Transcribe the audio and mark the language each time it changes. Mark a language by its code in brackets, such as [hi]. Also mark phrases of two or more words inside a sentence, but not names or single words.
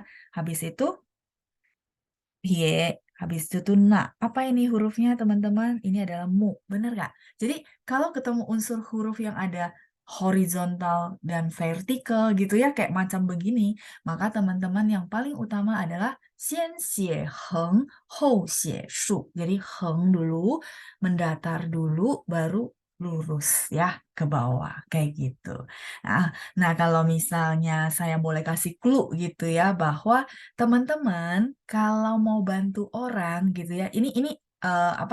[id] Habis itu Pie, habis itu tuh na. Apa ini hurufnya teman-teman? Ini adalah mu, bener nggak? Jadi kalau ketemu unsur huruf yang ada horizontal dan vertikal gitu ya, kayak macam begini, maka teman-teman yang paling utama adalah [zh] 先写横后写竖. [id] Jadi heng dulu, mendatar dulu, baru lurus ya ke bawah kayak gitu. Nah, nah kalau misalnya saya boleh kasih clue gitu ya bahwa teman-teman, kalau mau bantu orang gitu ya, ini apa?